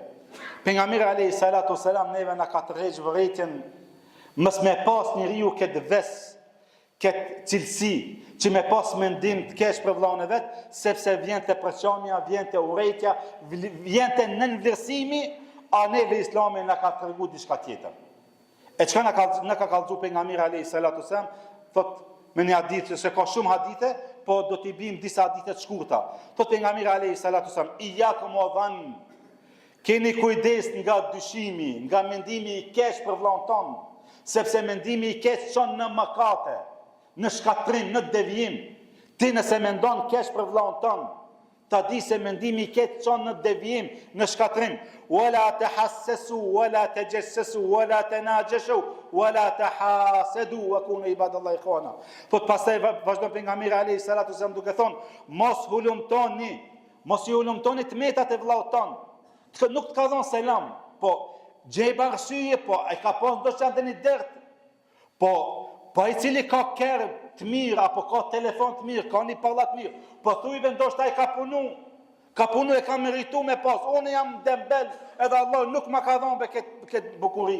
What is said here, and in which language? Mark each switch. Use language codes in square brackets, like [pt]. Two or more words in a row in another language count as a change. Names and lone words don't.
[sq] Pejgamberi [ar] عليه الصلاة والسلام [sq] neve na ka tërheqë vërejtjen mos me pas njeriu këtë ves, këtë cilësi, që me pas mendim të keq për vllahun e vet, sepse vjen te përçamja, vjen te urrejtja, vjen te nënvlerësimi, a neve Islami na ka treguar diçka tjetër. E çka na ka kallëzu pejgamberi [ar] عليه الصلاة والسلام, [sq] thot me një hadith, se ka shumë hadithe, po do t'i bim disa hadithe të shkurta. Thot pejgamberi [ar] عليه الصلاة والسلام إياكم والظن, [sq] keni kujdes nga dyshimi, nga mendimi i keq për vllahun ton, sepse mendimi i keq çon në mëkate, në shkatrim, në devijim. Ti nëse mendon keq për vllahun ton, ta di se mendimi i keq çon në devijim, në shkatrim. [ar] ولا تحسسوا ولا تجسسوا ولا تناجشوا ولا تحاسدوا وكونوا عباد الله إخوانا. [sq] Po pastaj vazhdon pejgamberi [ar] عليه الصلاة والسلام [sq] duke thonë, mos i hulumtoni tmetat e vllahut ton. Nuk të ka dhënë selam, po gjej arsye, po ai ka pas ndoshta një dert. Po ai cili ka kerr të mirë, apo ka telefon të mirë, ka një pallat mirë, po thujve ndoshta ai ka punu e ka meritu me pas, unë jam dembel, edhe Allah nuk ma ka dhënë këtë bukuri.